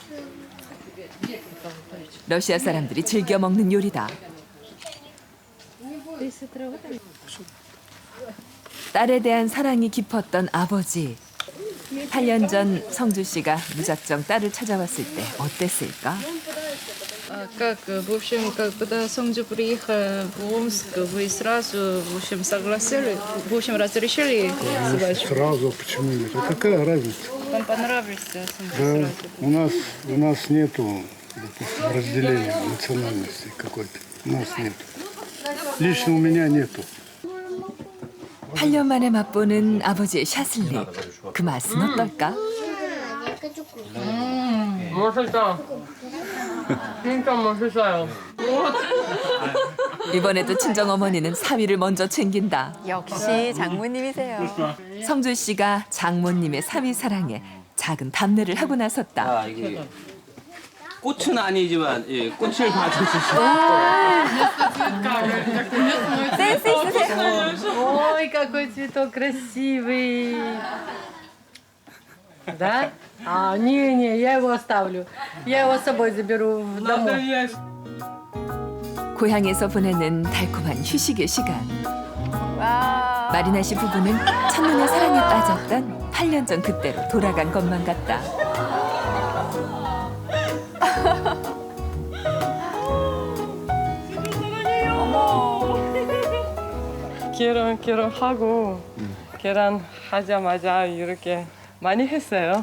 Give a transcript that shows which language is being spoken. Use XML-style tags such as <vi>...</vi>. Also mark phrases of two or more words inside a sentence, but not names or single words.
<ko>러시아 사람들이 즐겨 먹는 요리다. 딸에 대한 사랑이 깊었던 아버지. 8년 전 성주 씨가 무작정 딸을 찾아왔을 때 어땠을까?</ko> <ru>Как, в общем, когда Сонгджу приехал в Омск, вы сразу, в общем, согласились, в общем, разрешили свадьбу? сразу почему нет? А какая разница? Вам понравился Сонгджу Да, сразу? у нас нету, допустим, разделения национальности какой-то. У нас нет. Лично у меня нету.</ru> <ko>8년 만에 맛보는 아버지의 샤슬릭. 그 맛은 어떨까? 맛있다. 진짜 맛있어요. 이번에도 친정어머니는 사위를 먼저 챙긴다. 역시 장모님이세요. 성주 씨가 장모님의 사위 사랑에 작은 답례를 하고 나섰다. 이게 꽃은 아니지만 꽃을 받으실 수 센스 있으세요.</ko> <ru>Ой, какой цветок красивый. Да? Не, я его оставлю. Я его с собой заберу домой.</ru> <ko>고향에서 보내는 달콤한 휴식의 시간. 와. 마리나 씨 부부는 첫눈에 사랑에 빠졌던 8년 전 그때로 돌아간 것만 같다. 결혼하고 결혼하자마자 이렇게 많이 했어요.</ko>